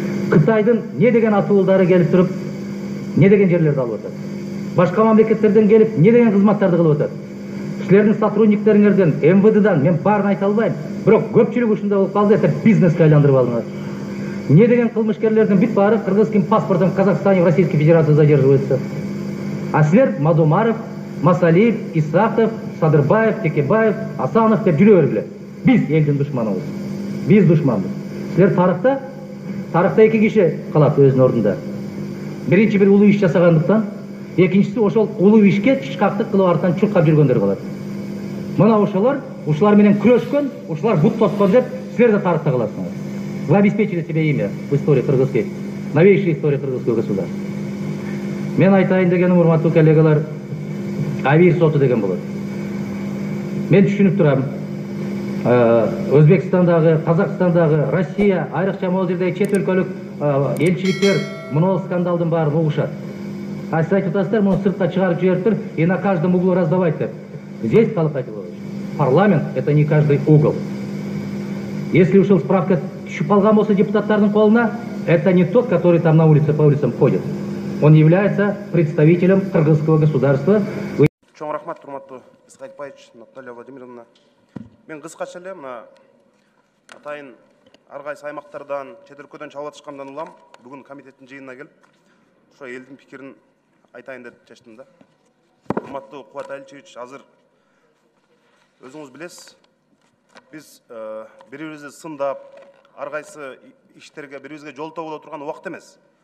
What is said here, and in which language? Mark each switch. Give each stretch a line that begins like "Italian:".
Kyrgyz: Кытайдын не деген атуулдары келип туруп, не деген жерлерди алып атат. Башка мамлекеттерден келип, не деген кызматтарды кылып атат. Силердин сотрудниктериңерден, МВДдан мен баарын айта албайм, бирок көпчүлүгү ушундай болуп калды, этип бизнеске айландырып алыңар. Не деген кылмышкерлердин бүт баары
Russian: кыргызским паспортом в Казахстане, в Российской Федерации задерживаются.
Kyrgyz: А силер Мадумаров, Масалиев, Исахов, Садырбаев, Текебаев, Асанов деп жүрө бергиле. Биз элдин душманыбыз. Биз душманбыз. Силер тарыхта 2 киши калат өзүнүн ордунда. Birinчи бир улуу иш жасагандыктан, экинчиси ошол улуу ишке тышкактык кылып артынан чуркап жүргөндөр калат. Мына ушулар менен күрөшкөн, ушулар бут тоткон деп силер да тарыхта каласыңар.
Russian: Вы обеспечили себе имя в истории кыргызской, новейшей истории кыргызского государства.
Kyrgyz: Мен айтайын дегеним, урматтуу коллегалар, Авир соту деген болот. Мен түшүнүп турам. Өзбекстандагы, Казакстандагы, Россия, айрыкча могул жердеги чет өлкөлүк элчиликтер мына скандалдын баарын угушат. А сиз айтып атасыздар, муну сыртка чыгарып жибериптир
Russian: и на каждом углу раздавать
Kyrgyz: деп.
Russian: Здесь, Калык Айтылович, парламент — это не каждый угол. Если
Kyrgyz: ушул справка түшүп калган болсо депутаттардын колуна,
Russian: это не тот, который там на улице по улицам ходит. Он является представителем кыргызского государства.
Kyrgyz: Чоң рахмат, урматтуу Исхакбаевич, Наталья Владимировна. Мен кыскача эле мына атайын ар кайсы аймактардан, чет өлкөдөн чалып атышкандан улам бүгүн комитеттин жыйынына келип, ошо элдин пикирин айтайын деп чечтим да. Урматтуу Кубат Аличевич, азыр өзүңүз билесиз, биз бири-бирибизди сындап, ар кайсы иштерге бири-бирибизге жолтоо боло турган убакыт эмес.